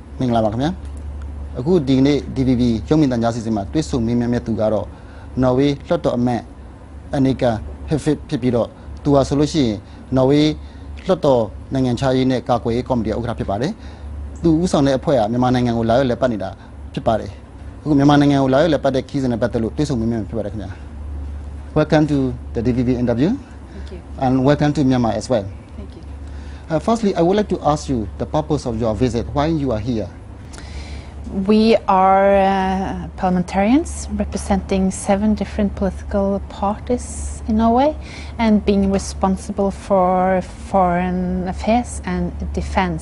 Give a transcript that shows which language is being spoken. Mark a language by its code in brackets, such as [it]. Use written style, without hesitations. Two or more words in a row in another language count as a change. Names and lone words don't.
[my] င်္ဂလာပါခင်ဗျာအခုဒီနေ့ DVB ရုပ်မြင်သံကြားစီစဉ်မှာတွေ့ဆုံမေးမြန်းမဲ့သူကတော့နော်ဝေးလွှတ်တော်အမတ် Anniken Huitfelt ဖြစ်ပြီးတော့သူဟာဆိုလို့ရှိရင်နော်ဝေးလွှတ်တော်နိုင်ငံခြားရေးနဲ့ကာကွယ်ရေးကော်မတီဥက္ကဋ္ဌဖြစ်ပါတယ်သူဦးဆောင်တဲ့အဖွဲ့ကမြန်မာနိုင်ငံကိုလာရောက်လည်ပတ်နေတာဖြစ်ပါတယ်အခုမြန်မာနိုင်ငံကိုလာရောက်လည်ပတ်တဲ့ခီးစဉ်နဲ့ပတ်သက်လို့တွေ့ဆုံမေးမြန်းဖြစ်ပါတယ်ခင်ဗျာ [en] Welcome to the DVB interview. Thank you. And welcome to Myanmar as well. Thank you. Firstly, I would like to ask you the purpose of your visit, why you are here. We are parliamentarians representing 7 different political parties in Norway and being responsible for foreign affairs and defense.